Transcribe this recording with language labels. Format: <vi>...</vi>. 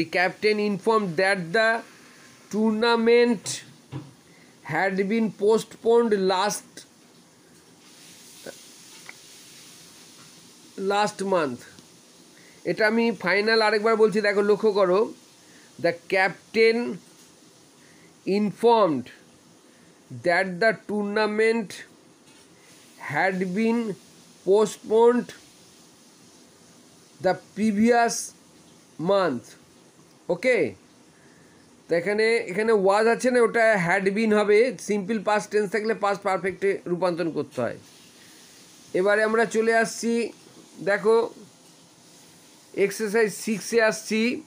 <en>The captain informed that the tournament had been postponed last month.</en> <bn>এটা আমি final আরেকবার বলছি, দেখো, লক্ষ্য করো।</bn> <en>The captain informed that the tournament had been postponed the previous month.</en> <bn>Okay, তো এখানে ওয়াজ আছে না, ওটা হ্যাড বিন হবে। সিম্পল পাস্ট টেন্স থাকলে পাস্ট পারফেক্টে রূপান্তর করতে হয়। এবারে আমরা চলে আসছি, দেখো, এক্সারসাইজ 6-এ আসছি।</bn>